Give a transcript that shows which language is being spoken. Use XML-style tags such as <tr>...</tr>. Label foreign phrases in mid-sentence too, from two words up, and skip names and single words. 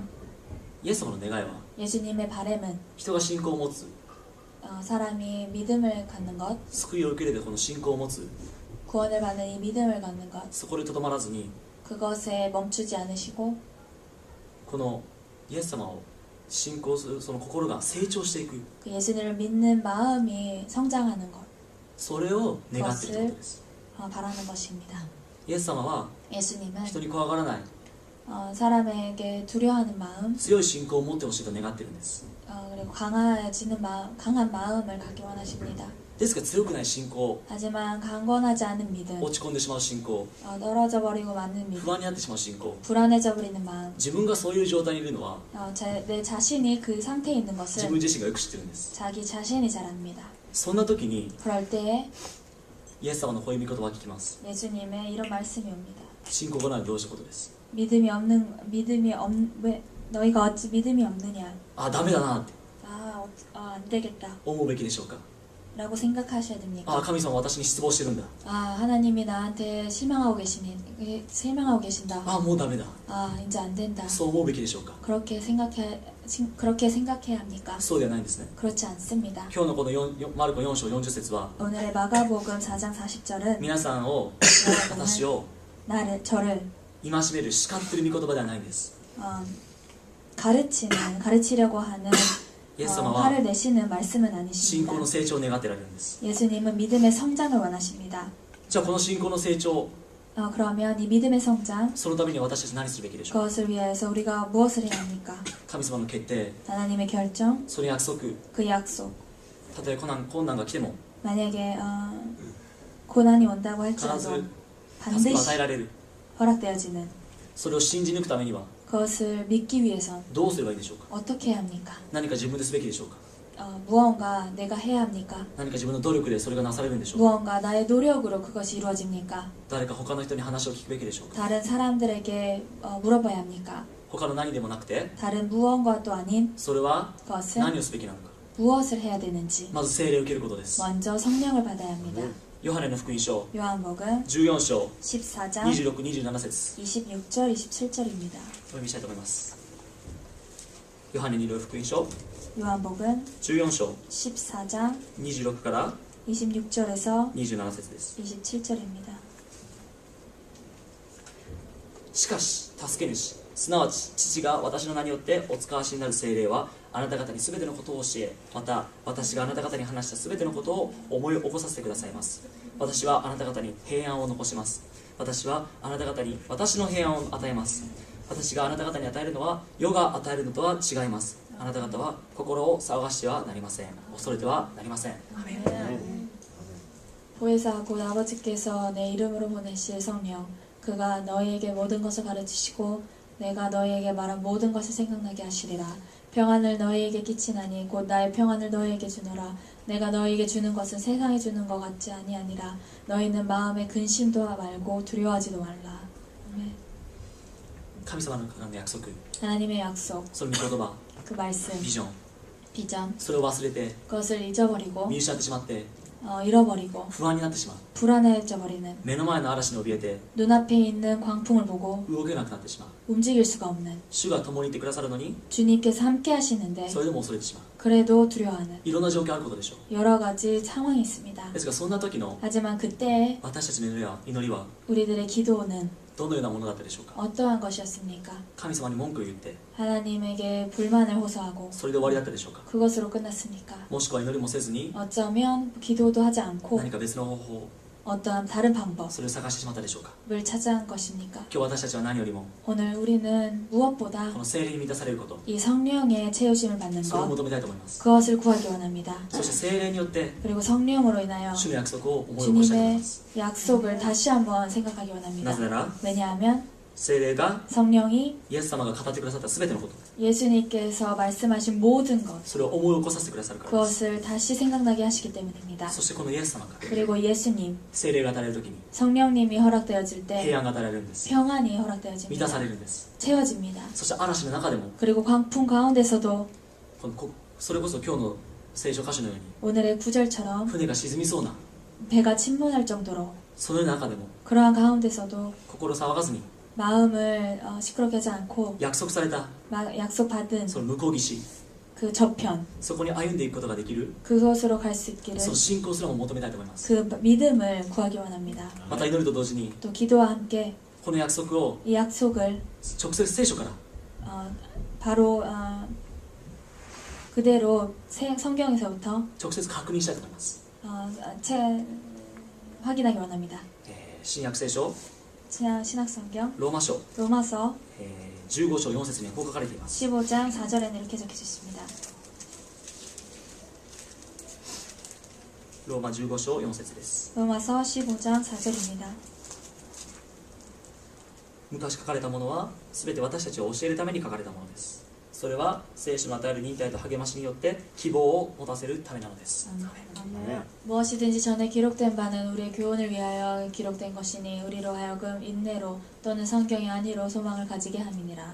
<ja>イエス様の願いは</ja> <ko>예수님의 바람은</ko> <ja>人が信仰を持つ、</ja> <ko>사람이 믿음을 갖는 것,</ko> <ja>救いを受け入れてこの信仰を持つ、</ja> <ko>구원을 받는 이 믿음을 갖는 것,</ko> <ja>そこでとどまらずに</ja> <ko>그것에 멈추지 않으시고</ko> <ja>このイエス様を信仰するその心が成長していく、</ja> <ko>그 예수님을 믿는 마음이 성장하는 것,</ko> <ja>それを願っているということです。</ja> <ko>바라는 것입니다.</ko> <ja>イエス様は</ja> <ko>예수님은</ko> <ja>人に怖がらない、</ja> <ko>사람에게 두려워하는 마음,</ko> <ja>強い信仰を持ってほしいと願っているんです。</ja> <ko>그리고 강해지는 마음, 강한 마음을 갖기 원하십니다.</ko> <ja>ですが強くない信仰、</ja> <ko>하지만 강건하지 않은 믿음,</ko> <ja>落ち込んでしまう信仰、</ja> <ko>떨어져 버리고 마는 믿음,</ko> <ja>不安になってしまう信仰、</ja> <ko>불안해져 버리는 마음,</ko> <ja>自分がそういう状態にいるのは</ja> <ko>내 자신이 그 상태에 있는</ko> <ja>自</ja> <ko>것을</ko> <ja>分自身がよく知ってるんです。</ja> <ko>자기 자신이 잘 압니다.</ko> <ja>そんな時に</ja> <ko>그럴 때에</ko> <ja>イエス様のこういう御言葉を聞きます。</ja> <ko>예수님의 이런 말씀이 옵니다.</ko> <ja>信仰がないどうしたことです。</ja> <ko>왜 너희가 어찌 믿음이 없느냐?</ko> <ja>あ、ダメだなって</ja> <ko>안 되겠다.</ko> <ja>思うべきでしょうか。</ja> <ko>라고 생각하셔야 됩니까?</ko> <ja>あ、神様は私に失望してるんだ。</ja> <ko>하나님이 나한테 실망하고 계신다.</ko> <ja>あ、もうダメだ。</ja> <ko>이제 안 된다.</ko> <ja>そう思うべきでしょうか。</ja> <ko>그렇게 생각해야 합니까?</ko> <ja>そうではないんですね。</ja> <ko>그렇지 않습니다.</ko> <ja>今日のこのマルコ4章40節は</ja> <ko>오늘의 마가복음 4장 40절은</ko> <ja>皆さんを私を</ja> <ko>저를</ko> <ja>戒める叱ってる御言葉ではないんです。</ja> <ko>가르치려고 하는</ko> <ja>イエス様は</ja> <ko>화를 내시는 말씀은</ko> <ja>信仰</ja> <ko>아니십니다.</ko> <ja>の成長を願っておられるんです。</ja> <ko>예수님은 믿음의 성장을 원하십니다.</ko> <ja>じゃあこの信仰の成長、</ja> <ko>그러면 이 믿음의 성장,</ko> <ja>そのために私たち何するべきでしょうか。</ja> <ko>그것을 위해서 우리가 무엇을 해야 합니까?</ko> <ja>神様の決定、</ja> <ko>하나님의 결정,</ko> <ja>その約束、</ja> <ko>그 약속.</ko> <ja>たとえ困難が来ても</ja> <ko>만약에 고난이 온다고</ko> <ja>必ず</ja> <ko>할지라도</ko> <ja>助けを</ja> <ko>반드시</ko> <ja>与えられる。</ja> <ko>허락되어지는</ko> <ja>それを信じ抜くためには</ja> <ko>그것을 믿기 위해선</ko> <ja>どうすればいいでしょうか。</ja> <ko>어떻게 해야 합니까?</ko> <ja>何か自分ですべきでしょうか。</ja> <ko>무언가 내가 해야 합니까?</ko> <ja>何か自分の努力でそれがなされるんでしょうか。</ja> <ko>무언가 나의 노력으로 그것이 이루어집니까?</ko> <ja>誰か他の人に話を聞くべきでしょうか。</ja> <ko>다른 사람들에게 물어봐야 합니까?</ko> <ja>他の何でもなくて、</ja> <ko>다른 무언가도 아닌</ko> <ja>それは</ja> <ko>그것은</ko> <ja>何をすべきなのか。</ja> <ko>무엇을 해야 되는지</ko> <ja>まず聖霊を受けることです。</ja> <ko>먼저 성령을 받아야 합니다.</ko> <ja>ヨハネの福音書</ja> <ko>요한복음</ko> <ja>14章</ja> <ko>14장</ko> <ja>26、27節</ja> <ko>26절, 27절입니다.</ko> <ja>お読みしたいと思います。ヨハネによる福音書</ja> <ko>요한복음</ko> <ja>14章</ja> <ko>14장</ko> <ja>26から</ja> <ko>26절에서</ko> <ja>27節です。</ja> <ko>27절입니다.</ko> <ja>しかし助け主、すなわち父が私の名によってお使わしになる聖霊はあなた方に全てのことを教え、また私があなた方に話した全てのことを思い起こさせてくださいます。私はあなた方に平安を残します。私はあなた方に私の平安を与えます。私があなた方に与えるのは世が与えるのとは違います。あなた方は心を騒がしてはなりません。恐れてはなりません。</ja> <ko>보혜사 곧 아버지께서 내 이름으로 보내실 성령, 그가 너희에게 모든 것을 가르치시고 내가 너희에게 말한 모든 것을 생각나게 하시리라. 평안을 너희에게 끼치나니 곧 나의 평안을 너희에게 주노라. 내가 너희에게 주는 것은 세상이 주는 것 같지 아니하니라. 너희는 마음에 근심도 말고 두려워하지도 말라. 아멘.</ko> <ja>神様の約束、</ja> <ko>하나님의 약속,</ko> <ja>その御言葉、</ja> <ko>그 말씀,</ko> <ja>ビジョン、</ja> <ko>비전,</ko> <ja>それを忘れて</ja> <ko>그것을 잊어버리고</ko> <ja>見失ってしまって</ja> <ko>잃어버리고</ko> <ja>不安になってしまう。</ja> <ko>불안해져 버리는</ko> <ja>目の前の嵐に怯えて</ja> <ko>눈앞에 있는 광풍을 보고</ko> <ja>動けなくなってしまう。</ja> <ko>움직일 수가 없는</ko> <ja>主が共にいてくださるのに</ja> <ko>주님께서 함께 하시는데</ko> <ja>それでも恐れてしまう。</ja> <ko>그래도 두려워하는</ko> <ja>いろんな状況あることでしょう。</ja> <ko>여러 가지 상황이 있습니다.</ko> <ja>ですがそんな時の</ja> <ko>하지만 그때</ko> <ja>私たちの祈りは</ja> <ko>우리들의 기도는</ko> <ja>どのようなものだったでしょうか。</ja> <ko>어떠한 것이었습니까?</ko> <ja>神様に文句を言って</ja> <ko>하나님에게 불만을 호소하고</ko> <ja>それで終わりだったでしょうか。</ja> <ko>그것으로 끝났습니까?</ko> <ja>もしくは祈りもせずに</ja> <ko>어쩌면 기도도 하지 않고</ko> <ja>何か別の方法、</ja> <ko>어떠한 다른 방법을</ko> <ja>それを探してしまったでしょうか。</ja> <ko>찾아한 것입니까?</ko> <ja>今日私たちは何よりも</ja> <ko>오늘 우리는 무엇보다</ko> <ja>この聖霊に満たされること、</ja> <ko>이 성령의 채우심을 받는</ko> <ja>それを</ja> <ko>것</ko> <ja>求めたいと思います。</ja> <ko>그것을 구하기 원합니다.</ko> <ja>そして聖霊によって</ja> <ko>그리고 성령으로 인하여</ko> <ja>主の約束を思い起こしたいと思い</ja> <ko>주님의</ko> <ja>ます。</ja> <ko>약속을 다시 한번 생각하기</ko> <ja>な</ja> <ko>원합니다.</ko> <ja>ぜなら</ja> <ko>왜냐하면</ko> <ja>聖霊が</ja> <ko>성령이</ko> <ja>イエス様が語ってくださった全てのこと、</ja> <ko>예수님께서 말씀하신 모든 것</ko> <ja>それを思い起こさせてくださるからです。</ja> <ko>그것을 다시 생각나게 하시기 때문입니다.</ko> <ja>そしてこのイエス様が</ja> <ko>그리고 예수님,</ko> <ja>聖霊が与えられる時に</ja> <ko>성령님이 허락되어질 때</ko> <ja>平安が与えられるんです。</ja> <ko>평안이</ko> <ja>満た</ja> <ko>허락되어집니다.</ko> <ja>されるんです。</ja> <ko>채워집니다.</ko> <ja>そして嵐の中でも</ja> <ko>그리고 광풍 가운데서도</ko> <ja>それこそ今日の聖書箇所のように</ja> <ko>오늘의 구절처럼</ko> <ja>船が沈みそうな</ja> <ko>배가 침몰할 정도로</ko> <ja>そのような中でも</ja> <ko>그러한 가운데서도</ko> <ja>心騒がずに</ja> <ko>마음을 시끄럽게 하지 않고</ko> <ja>約束された</ja> <ko>약속받은</ko> <ja>その向こう岸、</ja> <ko>그 저편</ko> <ja>そこに歩んでいくことができる</ja> <ko>그곳으로 갈 수 있기를</ko> <ja>その信仰すらも求めたいと思います。</ja> <ko>그 믿음을 구하기 원합니다.</ko> <ja>また祈ると同時に</ja> <ko>또 기도와 함께</ko> <ja>この約束を</ja> <ko>이 약속을</ko> <ja>直接聖書から</ja> <ko>바로 그대로 성경에서부터</ko> <ja>直接確認したいと思います。</ja> <ko>확인하기 원합니다.</ko> <ja>新約聖書</ja> <ko>신학성경</ko> <ja>ローマ書、</ja> <ko>로마서</ko> <ja>15章4節にこう書かれています。</ja> <ko>15장 4절에는 이렇게 적혀져 있습니다.</ko> <ja>ローマ15章4節です。</ja> <ko>로마서 15장 4절입니다.</ko> <ja>昔書かれたものは全て私たちを教えるために書かれたものです。それは聖書の与える忍耐と励ましによって希望を持たせるためなのです。</ja> <ko>무엇이든지 전에 기록된 바는 우리의 교훈을 위하여 기록된 것이니 우리로 하여금 인내로 또는 성경이 아니로 소망을 가지게 함이니라.</ko>